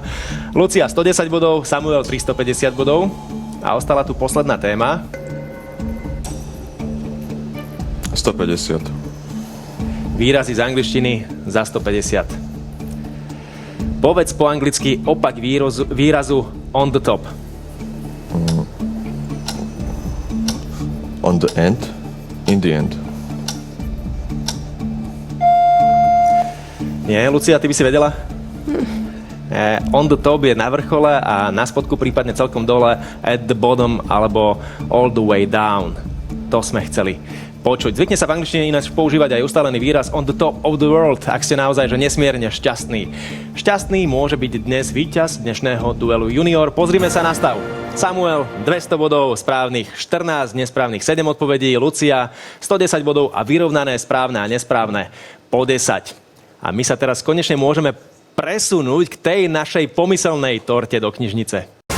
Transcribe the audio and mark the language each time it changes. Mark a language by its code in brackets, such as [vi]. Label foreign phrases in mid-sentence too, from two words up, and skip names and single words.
[sk] Lucia 110 bodov, Samuel 350 bodov. A ostala tu posledná téma. 150. Výrazy z angličtiny za 150. Povedz po anglicky opak výrazu [en] on the top. On the end. In the end. [sk] Nie, Lucia, ty by si vedela? [en] On the top [sk] je na vrchole a na spodku prípadne celkom dole [en] at the bottom [sk] alebo [en] all the way down. [sk] To sme chceli počuť. Zvykne sa v angličtine ináč používať aj ustálený výraz [en] on the top of the world, [sk] ak ste naozaj že nesmierne šťastný. Šťastný môže byť dnes víťaz dnešného duelu junior. Pozrime sa na stav. Samuel 200 bodov, správnych 14, nesprávnych 7 odpovedí. Lucia 110 bodov a vyrovnané správne a nesprávne po 10. A my sa teraz konečne môžeme presunúť k tej našej pomyselnej torte do knižnice.